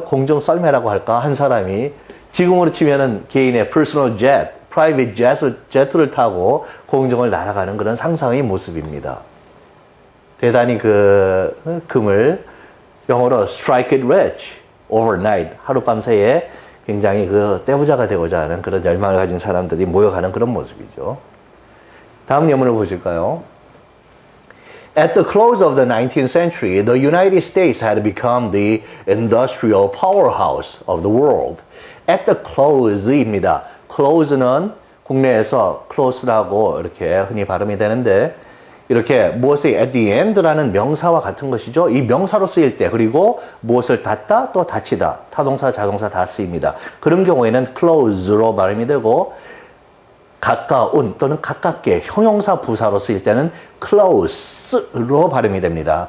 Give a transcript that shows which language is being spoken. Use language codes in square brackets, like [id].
[ko] 공중 썰매라고 할까? 한 사람이 지금으로 치면은 개인의 퍼스널 젯, 프라이빗 제트를 타고 공중을 날아가는 그런 상상의 모습입니다. 대단히 그 금을 영어로 [en] strike it rich overnight, [ko] 하룻밤 새에 굉장히 그 떼부자가 되고자 하는 그런 열망을 가진 사람들이 모여가는 그런 모습이죠. 다음 예문을 보실까요? [en] At the close of the 19th century, the United States had become the industrial powerhouse of the world. At the close입니다. [ko] close는 국내에서 close라고 이렇게 흔히 발음이 되는데 이렇게 무엇의 [en] at the end [ko] 라는 명사와 같은 것이죠. 이 명사로 쓰일 때 그리고 무엇을 닫다 또 닫히다 타동사 자동사 다 쓰입니다. 그런 경우에는 close로 발음이 되고 가까운 또는 가깝게 형용사 부사로 쓰일 때는 close로 발음이 됩니다.